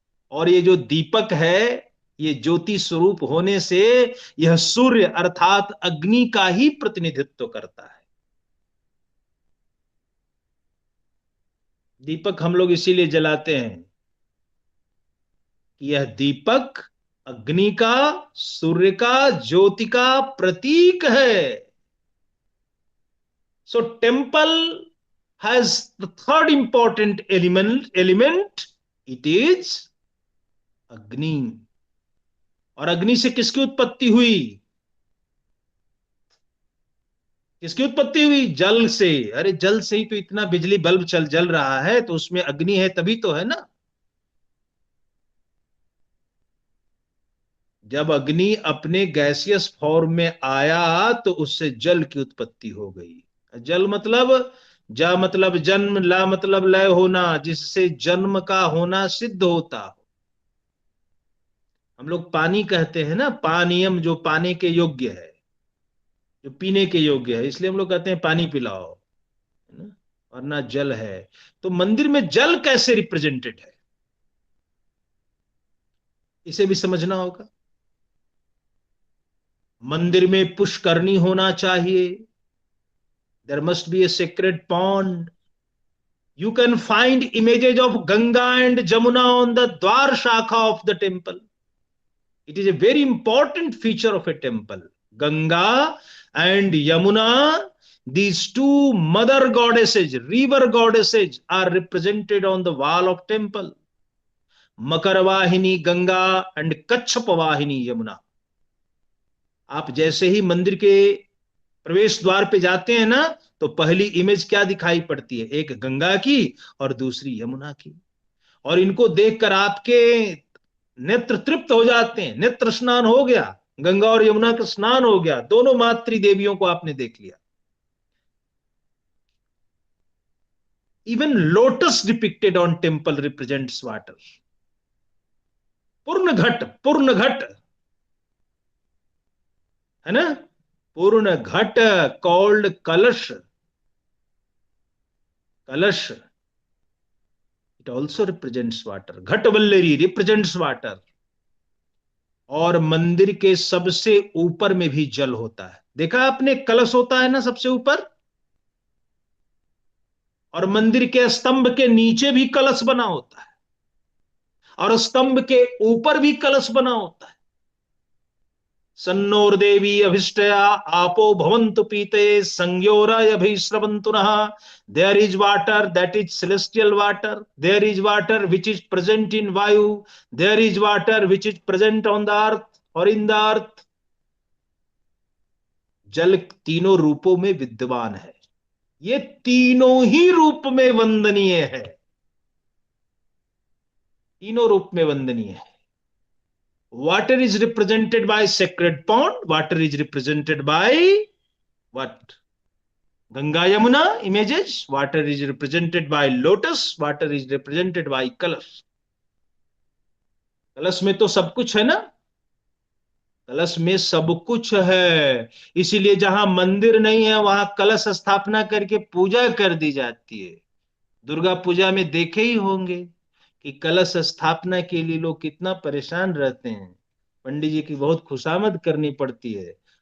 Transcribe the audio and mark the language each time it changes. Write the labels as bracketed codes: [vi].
[hi] और ये जो दीपक है, ये ज्योति स्वरूप होने से यह सूर्य अर्थात अग्नि का ही प्रतिनिधित्व करता है। दीपक हम लोग इसीलिए जलाते हैं कि यह दीपक अग्नि का, सूर्य का, ज्योति का प्रतीक है। [en] So temple has the third important element, it is agni. [hi] और अग्नि से किसकी उत्पत्ति हुई? किसकी उत्पत्ति हुई? जल से। अरे जल से ही तो इतना बिजली बल्ब जल रहा है, तो उसमें अग्नि है तभी तो है ना। जब अग्नि अपने गैसियस फॉर्म में आया तो उससे जल की उत्पत्ति हो गई। जल मतलब जा मतलब जन्म, ला मतलब लय होना, जिससे जन्म का होना सिद्ध होता हो। हम लोग पानी कहते हैं ना, पानीयम, जो पाने के योग्य है, जो पीने के योग्य है, इसलिए हम लोग कहते हैं पानी पिलाओ, है ना, वरना जल है। तो मंदिर में जल कैसे रिप्रेजेंटेड है, इसे भी समझना होगा। मंदिर में पुष्करणी होना चाहिए। [en] There must be a sacred pond. You can find images of Ganga and Jamuna on the Dwar Shakha of the temple. It is a very important feature of a temple. Ganga and Yamuna, these two mother goddesses, river goddesses, are represented on the wall of temple. Makarvahini Ganga and Kachapavahini Yamuna. [hi] आप जैसे ही मंदिर के प्रवेश द्वार पे जाते हैं ना, तो पहली इमेज क्या दिखाई पड़ती है? एक गंगा की और दूसरी यमुना की। और इनको देखकर आपके नेत्र तृप्त हो जाते हैं। नेत्र स्नान हो गया, गंगा और यमुना का स्नान हो गया, दोनों मातृ देवियों को आपने देख लिया। [en] Even lotus depicted on temple represents water. [hi] पूर्ण घट है ना, पूर्ण घट कॉल्ड कलश, कलश, [en] It also represents water. [hi] घटवल्लरी [en] Represents water. [hi] और मंदिर के सबसे ऊपर में भी जल होता है, देखा आपने, कलश होता है ना सबसे ऊपर, और मंदिर के स्तंभ के नीचे भी कलश बना होता है, और स्तंभ के ऊपर भी कलश बना होता है। [sa] सन्नोर्देवी अभिष्टया आपो भवन्तु पीते संज्ञोरय अभिश्रवन्तु नः। [en] There is water, that is celestial water. There is water which is present in vayu. There is water which is present on the earth or in the earth. [hi] जल तीनों रूपों में विद्यमान है, ये तीनों ही रूप में वंदनीय है, तीनों रूप में वंदनीय है। [en] Water is represented by sacred pond. Water is represented by what? Ganga Yamuna images. Water is represented by lotus. Water is represented by kalash. [hi] कलश में तो सब कुछ है ना, कलश में सब कुछ है, इसीलिए जहां मंदिर नहीं है वहां कलश स्थापना करके पूजा कर दी जाती है। दुर्गा पूजा में देखे ही होंगे कि कलश स्थापना के लिए लोग कितना परेशान रहते हैं, पंडित जी की बहुत खुशामद करनी पड़ती है।